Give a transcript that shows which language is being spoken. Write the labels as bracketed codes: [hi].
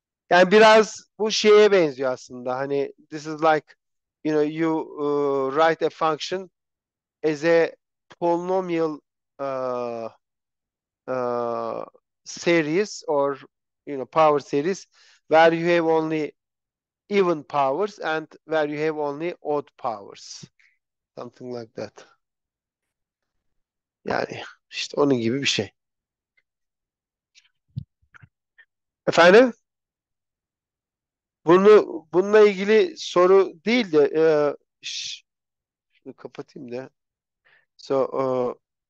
[tr] Yani biraz bu şeye benziyor aslında. [en] Hani this is like, you write a function as a polynomial uh, uh, series, or power series, where you have only even powers and where you have only odd powers. Something like that. [tr] Yani işte onun gibi bir şey. Efendim? Bununla ilgili soru değil de şunu kapatayım da. So,